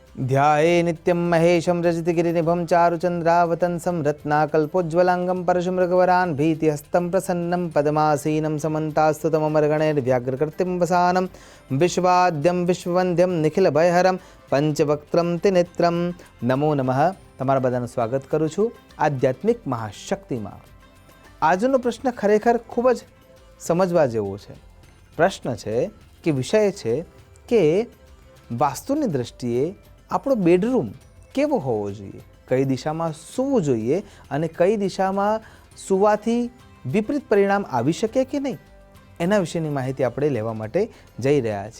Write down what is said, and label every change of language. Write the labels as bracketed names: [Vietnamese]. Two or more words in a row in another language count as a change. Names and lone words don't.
[Sanskrit] ध्याये नित्यं महेशं रजतगिरिनिभं चारुचन्द्रावतंसं रत्नाकल्पोज्ज्वलाङ्गं परशुमृगवरान् भीतिहस्तं प्रसन्नं पद्मासीनं समन्तास्तुतममरगणैर्व्याघ्रकृतिं वसानं विश्वाद्यं विश्ववन्द्यं निखिलभयहरं पंचवक्त्रं त्रिनेत्रं नमो नमः। [Gujarati] તમારા બધાનું સ્વાગત કરું છું આધ્યાત્મિક મહાશક્તિમાં। આજનો પ્રશ્ન ખરેખર ખૂબ જ સમજવા જેવો છે। પ્રશ્ન છે કે વિષય છે કે વાસ્તુની દ્રષ્ટિએ આપણો બેડરૂમ કેવો હોવો જોઈએ, કઈ દિશામાં સૂવું જોઈએ અને કઈ દિશામાં સૂવાથી વિપરીત પરિણામ આવી શકે કે નહીં, એના વિશેની માહિતી આપણે લેવા માટે જઈ રહ્યા છીએ।